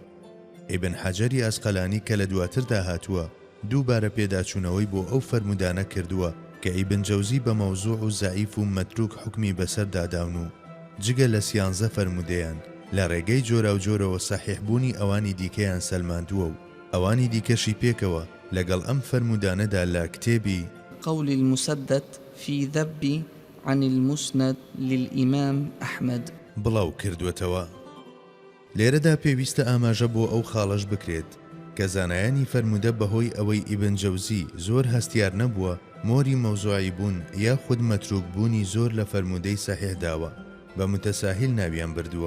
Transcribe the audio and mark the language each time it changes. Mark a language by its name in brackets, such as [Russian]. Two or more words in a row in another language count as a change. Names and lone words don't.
[Central Kurdish] ئیبن حەجەری ئەسقەلانی کە لە دواتردا هاتووە دووبارە پێداچوونەوەی بۆ ئەو فەرمودانە کردووە کە ئیبن جەوزی بە مەوزوع و زەعیف و مەتروک حکمی بەسەرداداون و جگە لە 13 فەرمودەیان لە ڕێگەی جۆرا و جۆرەوە سەحیحبوونی ئەوانی دیکەیان سەلماندووە و ئەوانی دیکەشی پێکەوە لەگەڵ ئەم فەرمودانەدا لە کتێبی [Arabic] قول المسدد في ذب عن المسند للإمام أحمد [Central Kurdish] بڵاو کردوێتەوە. لێرەدا پێویستە ئاماژە بۆ ئەو خاڵەش بکرێت کە زانایانی فەرموودە بەهۆی ئەوەی ئیبن جەوزی زۆر هەستیار نەبووە مۆری مەوزوعی بوون یا خود مەتروک بوونی زۆر لە فەرموودەی سەحیح داوە بە متەساهیل ناویان بردووە.